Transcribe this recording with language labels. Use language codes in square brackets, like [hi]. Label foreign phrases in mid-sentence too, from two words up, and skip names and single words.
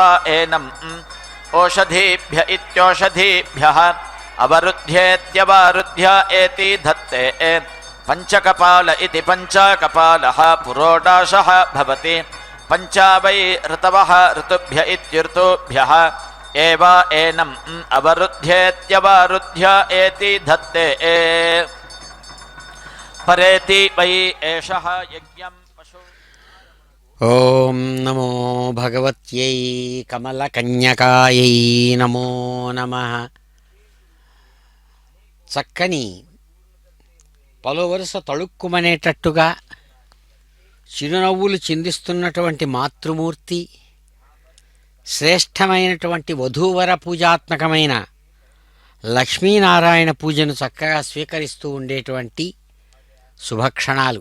[sa] एनम् ओषधीभ्य इत्योषधीभ्यः अवरुध्येत्यवरुध्य एति धत्ते पञ्चकपाल इति पञ्चकपालः पुरोडाशः भवति पञ्चा वै ऋतवः ऋतुभ्य इत्यऋतुभ्यः एव एनम् अवरुध्येत्यवरुध्य एति धत्ते परेति वै एषः यज्ञं पशु। ఓం నమో భగవత్యై కమలకన్యకాయై నమో నమః. [te] చక్కని పలువరుస తళుక్కుమనేటట్టుగా చిరునవ్వులు చిందిస్తున్నటువంటి మాతృమూర్తి, శ్రేష్టమైనటువంటి వధూవర పూజాత్మకమైన లక్ష్మీనారాయణ పూజను చక్కగా స్వీకరిస్తూ ఉండేటువంటి శుభక్షణాలు.